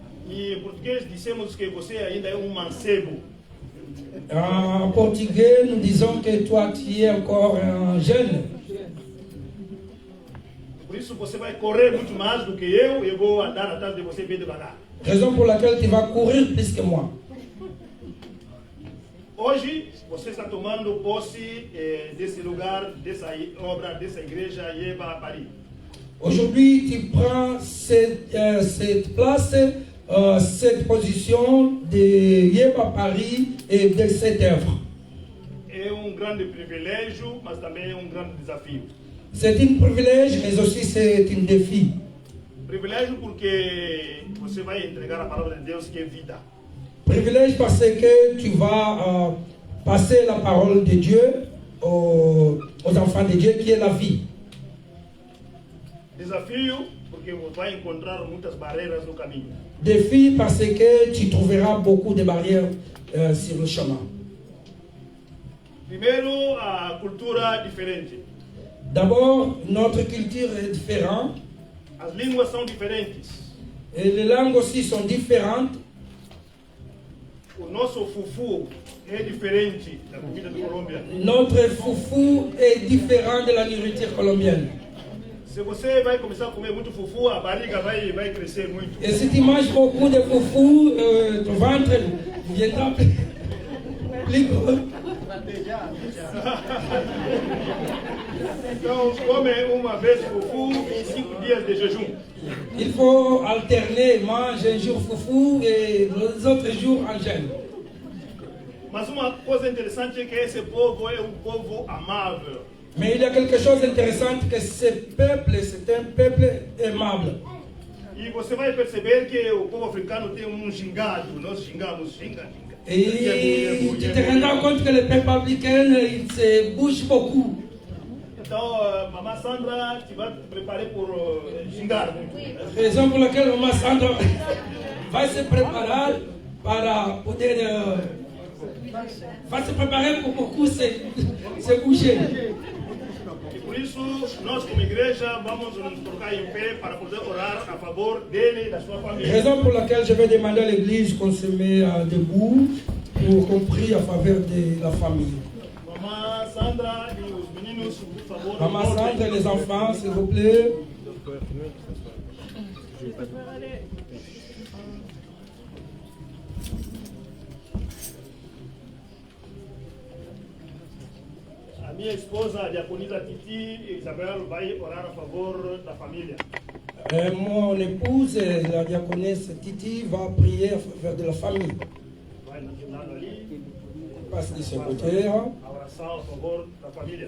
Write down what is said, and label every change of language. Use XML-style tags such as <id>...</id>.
<pt>E em português dissemos que você ainda é mancebo.</pt> <fr>En portugais, nous disons que toi tu es encore un jeune.</fr> <pt>Por isso você vai correr muito mais do que eu vou andar atrás de você bem devagar.</pt> <fr>Raison pour laquelle tu vas courir plus que moi.</fr> <pt>Hoje você está tomando posse desse lugar, dessa obra, dessa igreja Yeba Paris.</pt> <fr>Aujourd'hui, tu prends cette place, cette position de Yeba Paris et de cette œuvre.</fr> <pt>É grande privilégio, mas também é grande desafio.</pt> <fr>C'est un privilège, mais aussi c'est un défi.</fr> <pt>Privilégio porque você vai entregar a palavra de Deus que é vida.</pt> <fr>Privilège parce que tu vas passer la parole de Dieu aux enfants de Dieu qui est la vie.</fr> <pt>Desafio porque você vai encontrar muitas barreiras no caminho.</pt> <fr>Défi parce que tu trouveras beaucoup de barrières sur le chemin.</fr> <pt>Primeiro, a cultura diferente.</pt> <fr>D'abord, notre culture est différente.</fr> <pt>As línguas são diferentes.</pt> <fr>Et les langues aussi sont différentes.</fr> <pt>O nosso fufu é diferente da comida da Colômbia.</pt> <fr>Notre foufou est différent de la nourriture colombienne.</fr> <pt>Se você vai começar a comer muito fufu, a barriga vai crescer muito.</pt> <fr>Et si tu manges beaucoup de foufou, ton ventre viendra plus gros.</fr> <pt>Então, come uma vez fufu em 5 dias de jejum.</pt> <fr>Il faut alterner, mange un jour foufou et les autres jours en jeûne.</fr> <pt>Mas uma coisa interessante é que esse povo é um povo amável.</pt> <fr>Mais il y a quelque chose d'intéressant que ce peuple, c'est un peuple aimable.</fr> <pt>E você vai perceber que o povo africano tem um gingado. Nós xingamos, xinga.</pt> <fr>Et tu te rendras compte que le peuple africain, il se bouge beaucoup. Então, Mamã Sandra, tu vas te préparer pour</fr> <pt>xingar muito.</pt> <fr>Raison pour laquelle Maman Sandra va se préparer</fr> <pt>para poder...</pt> <fr>va se préparer pour beaucoup se bouger.</fr> <pt>E por isso, nós como igreja vamos nos colocar em pé para poder orar a favor dele e da sua família.</pt> <fr>Raison pour laquelle je vais demander à l'église qu'on se met debout pour qu'on prie a faveur de la famille.</fr> <pt>Mamã Sandra e os meninos, por favor.</pt> <fr>Maman Sandra et les enfants, s'il vous plaît.</fr> <pt>A minha esposa, a diaconisa Titi Isabel, vai orar a favor da família.</pt> <fr>Mon épouse, la diaconesse Titi, va prier a faveur de la famille.</fr> <pt>Vai naquele lado ali.</pt> <fr>Passe de ce côté</fr> <pt>A oração a favor da família.</pt>